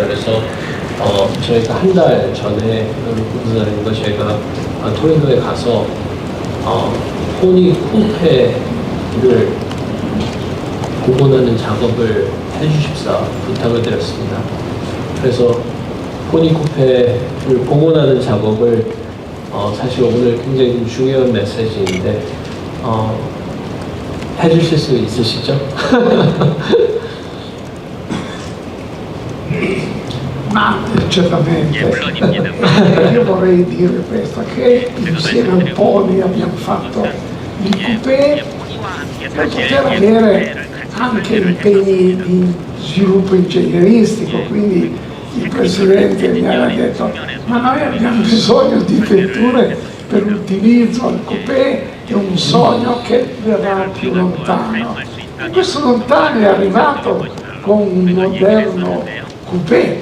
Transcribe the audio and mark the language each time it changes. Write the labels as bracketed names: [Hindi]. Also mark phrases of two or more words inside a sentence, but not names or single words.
[Korean] 그래서 저희가 한 달 전에 구두다니는 제가 토리노에 가서 포니 쿠페를 복원하는 작업을 해주십사 부탁을 드렸습니다. 그래서 포니 쿠페를 복원하는 작업을 사실 오늘 굉장히 중요한 메시지인데 해주실 수 있으시죠? [Italian] Ma certamente io vorrei dire questo, che insieme al Poli abbiamo fatto il coupé per poter avere anche impegni di sviluppo ingegneristico, quindi il Presidente mi aveva detto ma noi abbiamo bisogno di vetture per l'utilizzo, il coupé è un sogno che verrà più lontano, e questo lontano è arrivato con un moderno coupé.